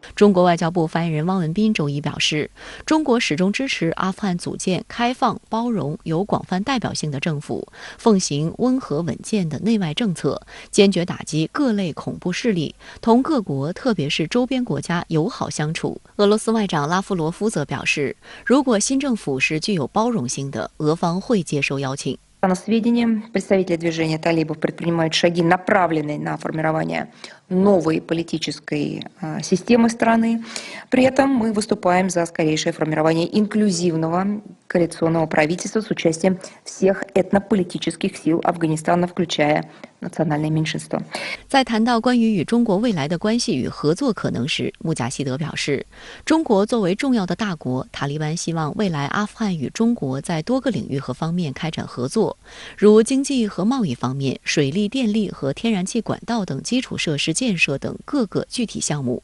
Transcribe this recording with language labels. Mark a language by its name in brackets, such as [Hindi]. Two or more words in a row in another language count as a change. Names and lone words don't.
[Chinese] 中国外交部发言人汪文斌周一表示，中国始终支持阿富汗组建开放、包容、有广泛代表性的政府，奉行温和稳健的内外政策，坚决打击各类恐怖势力，同各国特别是周边国家友好相处。俄罗斯外长拉夫罗夫则表示，如果新政府是具有包容性的，俄方会接受邀请。 [Russian] На сведения, представители движения талибов предпринимают шаги, направленные на формирование новой политической системы страны. При этом мы выступаем за скорейшее формирование инклюзивного коалиционного правительства с участием всех этнополитических сил Афганистана, включая национальное меньшинство. [Chinese] 在谈到关于与中国未来的关系与合作可能时，穆贾希德表示，中国作为重要的大国，塔利班希望未来阿富汗与中国在多个领域和方面开展合作， 作，如经济和贸易方面，水利、电力和天然气管道等基础设施建设等各个具体项目。